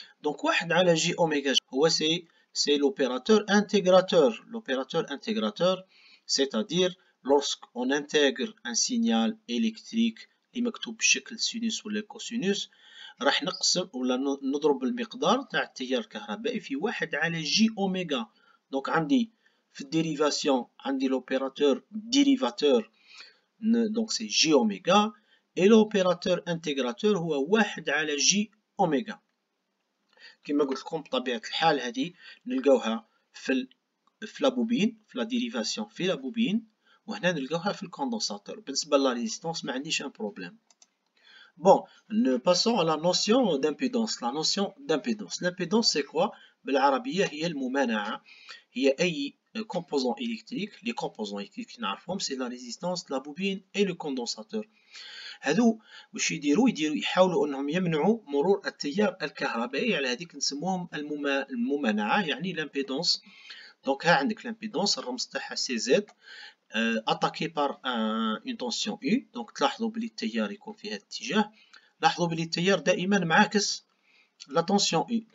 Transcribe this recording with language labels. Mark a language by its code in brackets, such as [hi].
[ar] دونك 1 على جي اوميغا هو سي l'opérateur intégrateur, [fr] c'est-à-dire lorsqu'on intègre un signal électrique [ar] اللي مكتوب بشكل سينوس ولا كوسينوس راح نقسم ولا نضرب المقدار تاع التيار الكهربائي في 1 على جي اوميغا. دونك عندي في الديريفاسيون عندي [fr] l'opérateur dérivateur donc c'est j oméga et l'opérateur intégrateur [ar] هو 1 على [fr] j oméga. [ar] كما قلت لكم بطبيعة الحال هذه نلقاوها في لابوبين في لا ديريفاسيون في لابوبين وهنا نلقاوها في الكوندنساتور. بالنسبة لا ريزيستانس ما عنديش ان بروبليم. [fr] Bon, nous passons à la notion d'impédance. La notion d'impédance. L'impédance c'est quoi? [ar] بالعربية هي الممانعة. هي أي composant électrique. [fr] Les composants électriques [ar] نعرفهم [fr] c'est la résistance, la bobine et le condensateur. [ar] هذو واش يديروا يحاولوا انهم يمنعوا مرور التيار الكهربائي، على هذيك نسموهم الممانعة يعني لامبيدونس. دونك ها عندك لامبيدونس الرمز تاعها سي زد [fr] attaqué par une tension U. [ar] دونك تلاحظوا بلي التيار يكون في هذا الاتجاه، لاحظوا بلي التيار دائما معاكس لا تونسيون U.